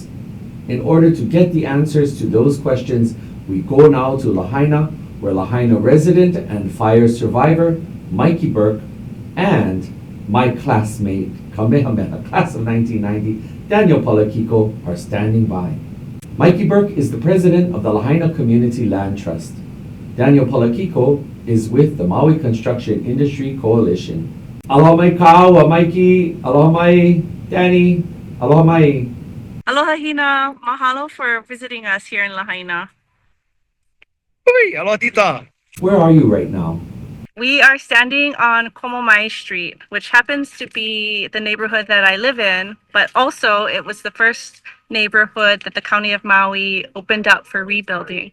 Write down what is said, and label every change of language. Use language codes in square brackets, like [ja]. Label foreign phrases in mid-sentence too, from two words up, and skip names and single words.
[en] In order to get the answers to those questions, we go now to Lahaina, where Lahaina resident and fire survivor Mikey Burke and my classmate, Kamehameha, class of 1990, Daniel Palakiko, are standing by. Mikey Burke is the president of the Lahaina Community Land Trust. Daniel Palakiko is with the Maui Construction Industry Coalition. [haw] Aloha mai kaua, Mikey. Aloha mai, Danny. Aloha mai. [en] Aloha Hina, mahalo for visiting us here in Lahaina. [haw] Aloha tita. [en] Where are you right now? We are standing on Komomai Street, which happens to be the neighborhood that I live in, but also it was the first neighborhood that the County of Maui opened up for rebuilding.